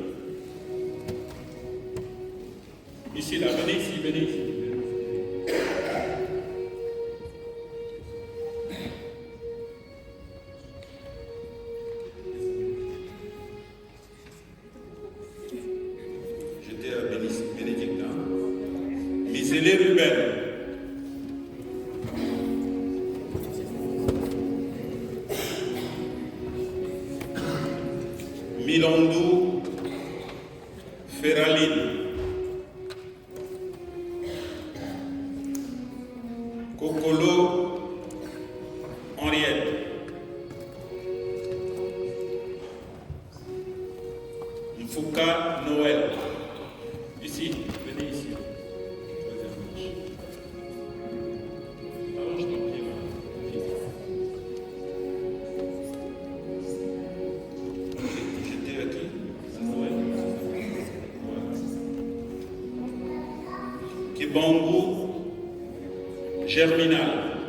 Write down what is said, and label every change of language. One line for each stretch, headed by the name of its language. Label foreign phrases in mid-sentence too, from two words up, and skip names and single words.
French: Ici, là, venez ici, venez ici. J'étais à Bénédicte. Misélé Ruben. Milandou Ferraline. Kokolo Henriette. Mfouka Noël. Ici, venez ici. Alors je t'en prie, j'étais à qui? À Noël. Kibongou Germinal.